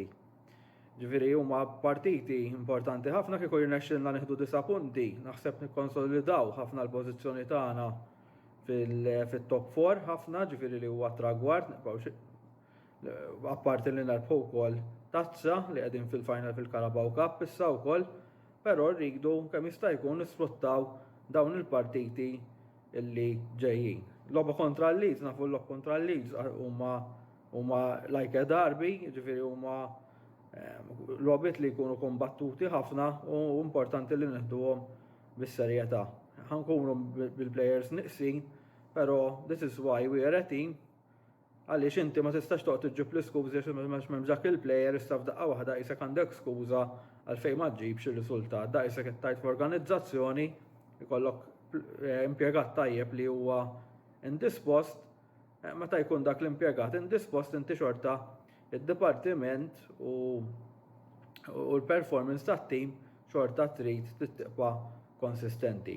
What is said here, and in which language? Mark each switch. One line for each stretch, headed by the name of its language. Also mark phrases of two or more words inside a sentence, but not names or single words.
Maltese: Ġifieri huma partiti importanti ħafna kieku jirnexxilna nieħdu 9 punti, naħseb nikkonsolidaw ħafna l-pożizzjoni tagħna fit-top 4 ħafna, ġifieri li huwa tragward, apparti li nerbħu wkoll tazza li qegħdin fil-final fil-Carabao Cup issa wkoll, però rridu kemm jista' jkun nisfruttaw dawn il-partiti illi ġejjin. Logħba kontra l-Leeds, nafu l-logħba kontra l-Leeds huma
English: like a derby,
Maltese: ġifieri huma logħbiet li jkunu kombattuti ħafna u importanti li nieħduhom bis-serjetà. Ħankunu bil-players nieqsin, però
English: this is why we are a team.
Maltese: Għaliex inti ma tistax toqgħod tiġġib l-iskużi m'hemm dak il-plejer issa f'daqqa waħda isek għandek skuża għalfejn ma tġibx ir-riżultat. Da isek qed tajt f'organizzazzjoni ikollok impjegat tajjeb li huwa indispost, meta jkun dak l-impjegat indispost inti xorta id-dipartiment u l-performance tat-tim xorta trid tibqa' konsistenti.